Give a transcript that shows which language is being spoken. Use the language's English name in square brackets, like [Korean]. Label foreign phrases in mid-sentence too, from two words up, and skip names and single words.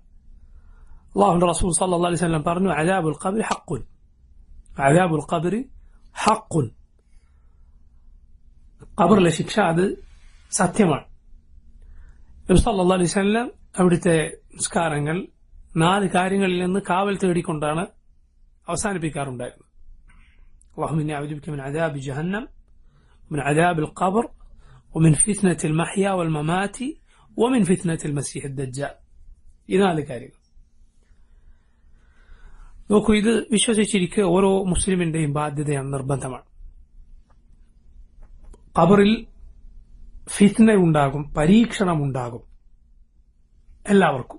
[Malayalam] അല്ലാഹുവിന്റെ റസൂൽ [Arabic] صلى الله عليه وسلم [Malayalam] പറഞ്ഞു, [Arabic] عذاب القبر حق، عذاب القبر حق. [Malayalam] ഖബറിലെ ശിക്ഷ അത് സത്യമാണ്. നബി [Arabic] صلى الله عليه وسلم [Malayalam] അവിടുത്തെ നിസ്കാരങ്ങൾ 4 കാര്യങ്ങളിൽ നിന്ന് കാവൽ തേടിക്കൊണ്ടാണ് അവസാനിപ്പിക്കാറുണ്ടായിരുന്നത്. [Arabic] اللهم إني أعوذ بك من عذاب جهنم ومن عذاب القبر ومن فتنة المحيا والممات ومن فتنة المسيح الدجال. [Malayalam] ഈ 4 കാര്യങ്ങൾ. നോക്കൂ, ഇത് വിശ്വസിച്ചിരിക്കുക ഓരോ മുസ്ലിമിന്റെയും ബാധ്യതയാണ്, നിർബന്ധമാണ്. ഖബറിൽ ഫിത്ന ഉണ്ടാകും, പരീക്ഷണം ഉണ്ടാകും എല്ലാവർക്കും.